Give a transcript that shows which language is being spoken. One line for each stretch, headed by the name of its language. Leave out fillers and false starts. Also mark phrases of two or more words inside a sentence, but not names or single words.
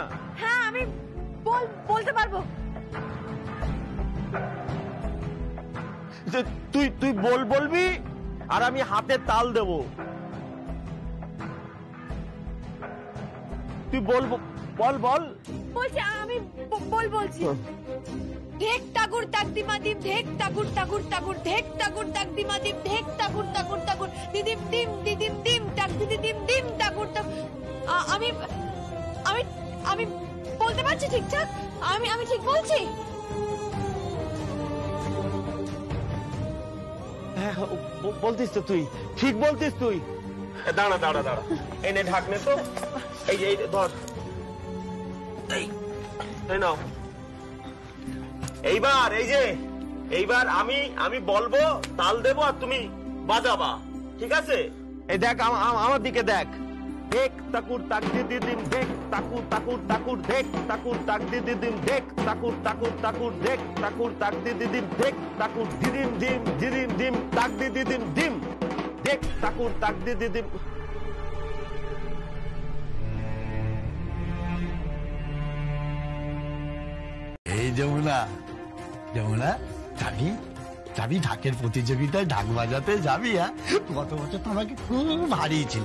Bangla: হ্যাঁ, আমি বলতে পারবো। তুই বলবি আর আমি হাতে তাল দেব। তুই বল বলছি, আমি বলছি। ঢেক টাকুর তাকদিমা দিম, ঢেক টাকুর টাকুর টাকুর, ঢেক টাকুর তাকদিমা দিম, ঢেক টাকুর টাকুর টাকুর, দিদিম দিম দিদিম দিম টাক দিদিম দিম টাকুর টাক। আমি আমি আমি বলতে পারছি ঠিকঠাক? আমি ঠিক বলছি? বলতিস তো তুই, ঠিক বলতিস তুই। দাঁড়া, এনে ঢাকনে তো, এই ধর, এই নাও। এইবার আমি বলবো, তাল দেবো আর তুমি বাজাবা, ঠিক আছে? এই দেখ, আমার দিকে দেখ। ঢেক টাকুর তাক দিদিম, ঢেক টাকুর টাকুর টাকুর, ঢেক টাকুর তাক দিদিম, ঢেক টাকুর টাকুর টাকুর, ঢেক টাকুর তাক দিদিম, ঢেক টাকুর দিদিম দিম দিদিম দিম তাক দিদিম দিম, ঢেক টাকুর তাক দিদিম। এই যমুনা, যাবি ঢাকের প্রতিযোগিতায় ঢাক বাজাতে যাবি? হ্যাঁ, গত বছর তো আমাকে খুব হারিয়েছিল।